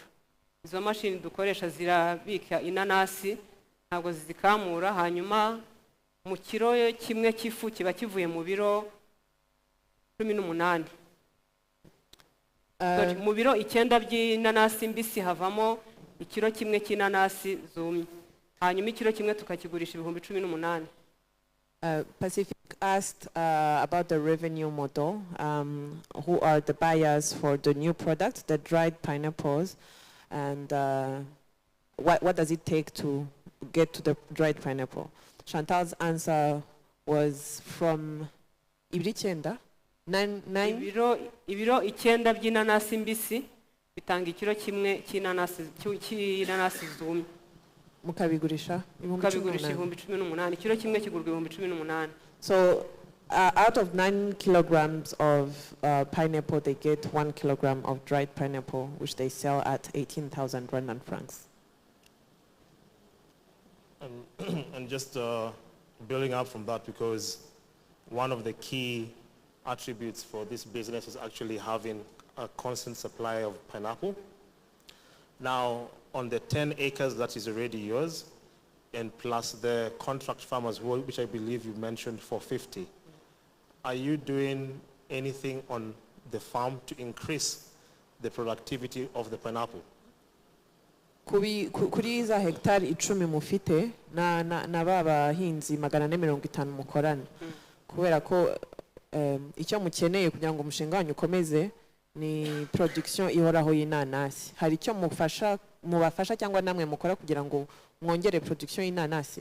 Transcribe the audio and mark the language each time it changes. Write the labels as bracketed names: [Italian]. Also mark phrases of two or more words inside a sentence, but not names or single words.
[Kinyarwanda] Izo mashini dukoresha zirabika inanasi ntabwo zizikamura, hanyuma mu kiro kimwe cy'ifu kiba kivuye mu biro 18. Mu biro 9 by'inanasi mbisi havamo ikiro kimwe cy'inanasi zumye, hanyuma ikiro kimwe tukakigurisha 18,000. [English] Pacific asked about the revenue model. Who are the buyers for the new product, the dried pineapples, and what does it take to get to the dried pineapple? Chantal's answer was from ibiro 9. [Kinyarwanda] Ibiro 9 by'inanasi mbisi bitanga ikiro kimwe cy'inanasi zumye. Mukabigurisha 18,000. Ikiro kimwe kigurwa 18,000. [English] So out of 9 kilograms of pineapple, they get 1 kilogram of dried pineapple, which they sell at 18,000 Rwandan francs. And just building up from that, because one of the key attributes for this business is actually having a constant supply of pineapple. Now, on the 10 acres that is already yours, and plus the contract farmers, which I believe you mentioned for 50, are you doing anything on the farm to increase the productivity of the pineapple? [Kinyarwanda] Kuri za hectare 10 mufite na baba hinzi 450 mukorana, kubera ko icyo mukeneye kugira ngo umushinga wanyu ukomeze ni production ihoraho y'inanasi. Hari icyo mubafasha cyangwa namwe mukora kugira ngo mwongere production y'inanasi?